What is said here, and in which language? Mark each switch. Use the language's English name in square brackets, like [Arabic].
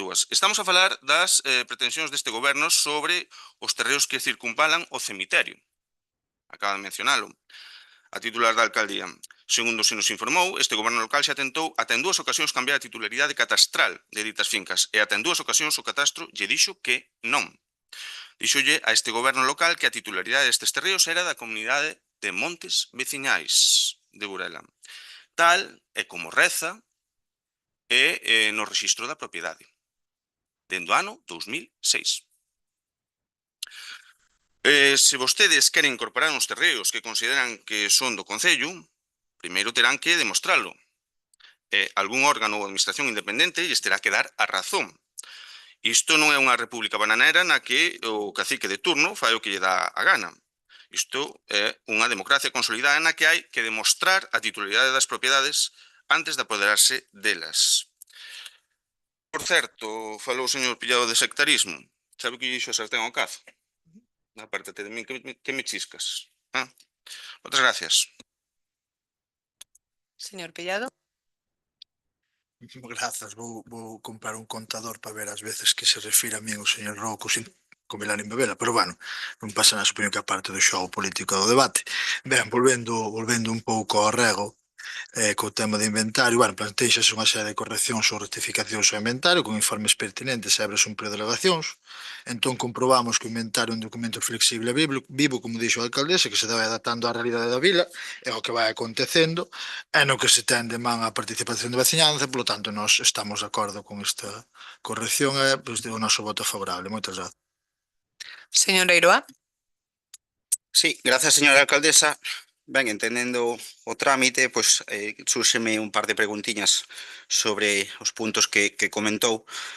[Galician] Estamos a falar das pretensións deste goberno sobre os terreos que circunvalan o cemiterio. Acaba de mencionalo a titular da alcaldía. Segundo se nos informou, este goberno local xa tentou ata en 2 ocasións cambiar a titularidade catastral de ditas fincas e ata en 2 ocasións o catastro lle dixo que non. Díxolle a este goberno local que a titularidade destes terreos era da comunidade de Montes Veciñais de Burela. Tal é como reza no rexistro da propiedade, dende o ano 2006. Se vostedes queren incorporar uns terreos que consideran que son do Concello, primeiro terán que demostralo. Algún órgano ou administración independente lles terá que dar a razón. Isto non é unha república bananera na que o cacique de turno fai o que lle dá a gana. Isto é unha democracia consolidada na que hai que demostrar a titularidade das propiedades antes de apoderarse delas. Por certo, falou o señor Pillado de sectarismo. Sabe que lle dixo a sartén ao cazo? [Spanish] Apártate de mí, que me chiscas. [Galician] Moitas gracias. Señor Pillado. Grazas, vou comprar un contador para ver as veces que se refira a min o señor Rouco sin comelar nin bebela, pero bueno, non pasa nada, supoño que a parte do xogo político do debate. Ben, volvendo un pouco ao rego, co tema de inventario, bueno, planteixase unha serie de correccións ou rectificacións ao inventario con informes pertinentes e abres un período de alegacións. Entón comprobamos que o inventario é un documento flexible vivo, como dixo a alcaldesa, que se vai adaptando á realidade da vila e ao que vai acontecendo e no que se ten de man a participación da veciñanza, polo tanto, nós estamos de acordo con esta corrección e pois, o noso voto favorable. Moitas grazas. Señora Eiroa. [Spanish] Sí, gracias, señora alcaldesa. [Galician] Ben, entendendo o trámite, pois súrxeme un par de preguntiñas sobre os puntos que comentou.